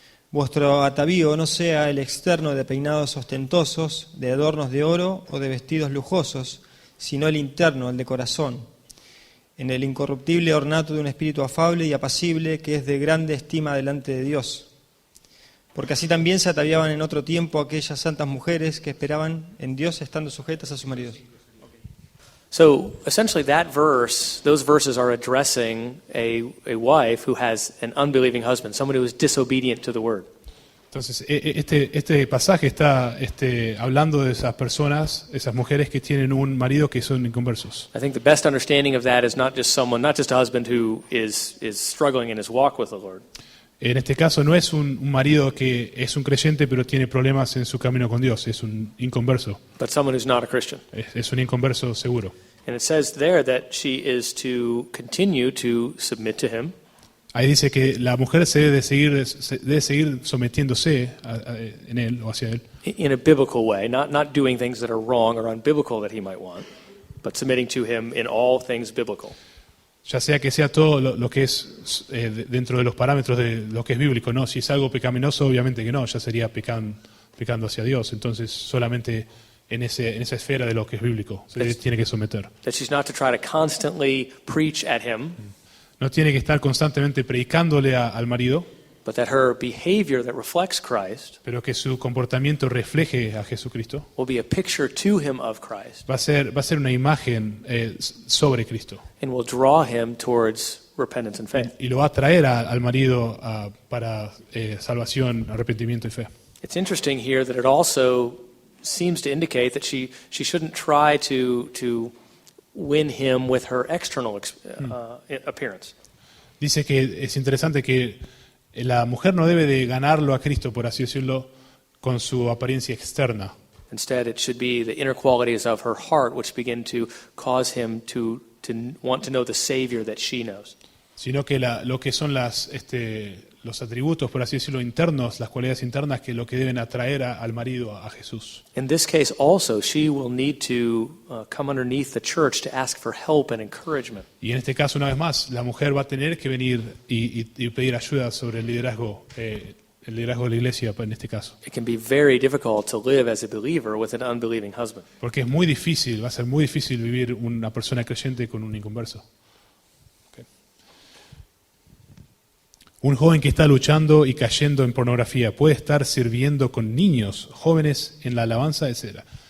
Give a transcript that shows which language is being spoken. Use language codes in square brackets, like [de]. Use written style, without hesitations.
[es] Vuestro atavío no sea el externo de peinados ostentosos, de adornos de oro o de vestidos lujosos, sino el interno, el de corazón, en el incorruptible ornato de un espíritu afable y apacible que es de grande estima delante de Dios. Porque así también se ataviaban en otro tiempo aquellas santas mujeres que esperaban en Dios estando sujetas a sus maridos. [en] So essentially those verses are addressing a wife who has an unbelieving husband, somebody who is disobedient to the word. [es] Entonces, este pasaje está hablando de esas personas, esas mujeres que tienen un marido que son inconversos. [en] I think the best understanding of that is not just a husband who is struggling in his walk with the Lord. [es] En este caso no es un marido que es un creyente pero tiene problemas en su camino con Dios, es un inconverso, [en] But someone who's not a Christian. [es] es un inconverso seguro. [en] And it says there that she is to continue to submit to him. [es] Ahí dice que la mujer se debe seguir sometiéndose en él o hacia él, [en] In a biblical way, not doing things that are wrong or unbiblical that he might want, but submitting to him in all things biblical. [es] ya sea que sea todo lo que es dentro de los parámetros de lo que es bíblico, ¿no? Si es algo pecaminoso, obviamente que no, ya sería pecando hacia Dios. Entonces, solamente en esa esfera de lo que es bíblico se tiene que someter. [en] That she's not to try to constantly preach at him, [es] No tiene que estar constantemente predicándole al marido, [en] but that her behavior that reflects Christ [es] pero que su comportamiento refleje a Jesucristo. [en] will be a picture to him of Christ [es] Va a ser una imagen sobre Cristo [en] and will draw him towards repentance and faith. [es] y lo va a traer al marido para salvación, arrepentimiento y fe. [en] It's interesting here that it also seems to indicate that she shouldn't try to win him with her external appearance. [es] Dice que es interesante que la mujer no debe de ganarlo a Cristo, por así decirlo, con su apariencia externa. [en] Instead, it should be the inner qualities of her heart which begin to cause him to want to know the Savior that she knows. [es] Sino que lo que son los atributos, por así decirlo, internos, las cualidades internas que lo que deben atraer al marido a Jesús. [en] In this case also, she will need to come underneath the church to ask for help and encouragement. [es] Y en este caso, una vez más, la mujer va a tener que venir y pedir ayuda sobre el liderazgo de la iglesia en este caso. [en] It can be very difficult to live as a believer with an unbelieving husband. [es] Porque es muy difícil, va a ser muy difícil vivir una persona creyente con un inconverso. Okay. Un joven que está luchando y cayendo en pornografía puede estar sirviendo con niños, jóvenes en la alabanza, etc.